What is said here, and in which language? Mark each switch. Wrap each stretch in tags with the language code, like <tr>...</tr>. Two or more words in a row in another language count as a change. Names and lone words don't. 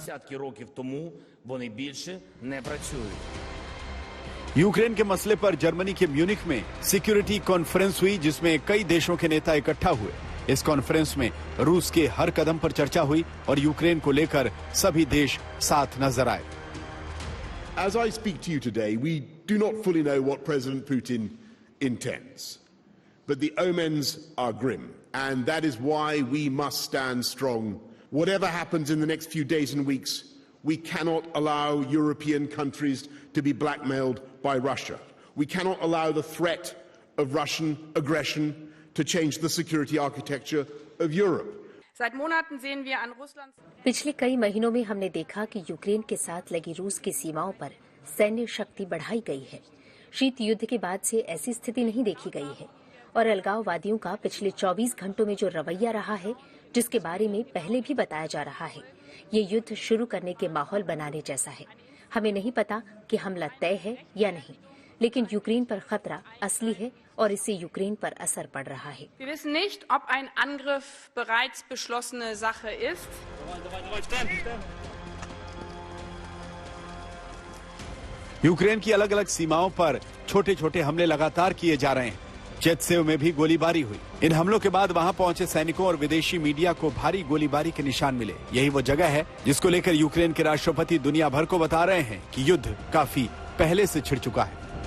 <hi>यूक्रेन के मसले पर जर्मनी के म्यूनिख में सिक्योरिटी कॉन्फ्रेंस हुई, जिसमें कई देशों के नेता इकट्ठा हुए। इस कॉन्फ्रेंस में रूस के हर कदम पर चर्चा हुई और यूक्रेन को लेकर सभी देश साथ नजर आए।</hi> <en>As I speak to you today, we do not fully know what President Putin intends. But the omens are grim, and that is why we must stand strong. Whatever happens in the next few days and weeks, we cannot allow European countries to be blackmailed by Russia. We cannot allow the threat of Russian aggression to change the security architecture of Europe.</en> <hi>पिछले कई महीनों में हमने देखा कि यूक्रेन के साथ लगी रूस की सीमाओं पर सैन्य शक्ति बढ़ाई गई है। शीत युद्ध के बाद से ऐसी स्थिति नहीं देखी गई है और अलगाववादियों का पिछले 24 घंटों में जो रवैया रहा है, जिसके बारे में पहले भी बताया जा रहा है, ये युद्ध शुरू करने के माहौल बनाने जैसा है। हमें नहीं पता कि हमला तय है या नहीं, लेकिन यूक्रेन पर खतरा असली है और इससे यूक्रेन पर असर पड़ रहा है।</hi> <de>Wir wissen nicht, ob ein Angriff bereits beschlossene Sache ist.</de> <hi>यूक्रेन की अलग अलग सीमाओं पर छोटे छोटे हमले लगातार किए जा रहे हैं। चेतसेव में भी गोलीबारी हुई। इन हमलों के बाद वहां पहुंचे सैनिकों और विदेशी मीडिया को भारी गोलीबारी के निशान मिले। यही वो जगह है जिसको लेकर यूक्रेन के राष्ट्रपति दुनिया भर को बता रहे हैं कि युद्ध काफी पहले से छिड़ चुका है।</hi>